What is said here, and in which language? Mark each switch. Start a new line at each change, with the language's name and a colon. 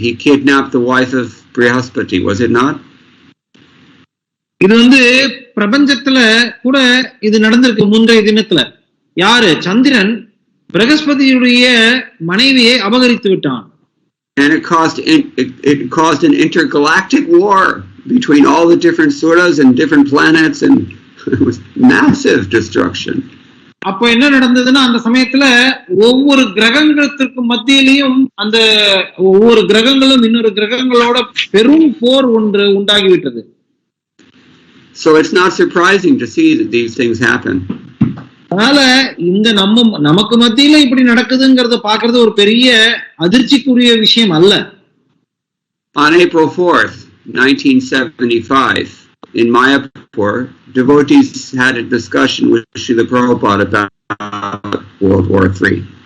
English: He kidnapped the wife of Brihaspati, was it not?
Tamil: இது பிரபஞ்சத்துல கூட இது நடந்திருக்கு. முந்தைய தினத்துல யாரு? சந்திரன் பிரகஸ்பதியுடைய மனைவியை அபகரித்து விட்டான்.
English: And it caused an intergalactic war between all the different suras and different planets, and it was massive destruction.
Tamil: அப்ப என்ன நடந்ததுன்னா அந்த சமயத்துல ஒவ்வொரு கிரகங்களுக்கு மத்தியிலையும் அந்த ஒவ்வொரு கிரகங்களும் இன்னொரு கிரகங்களோட பெரும் போர் ஒன்று உண்டாகிவிட்டது.
English: So it's not surprising to see that these things happen.
Tamil: அதனால நமக்கு மத்தியில இப்படி நடக்குதுங்கிறத பாக்குறது ஒரு பெரிய அதிர்ச்சிக்குரிய விஷயம் அல்ல.
English: On April 4th, 1975, in Mayapur, devotees had a discussion with Srila Prabhupada about World War III.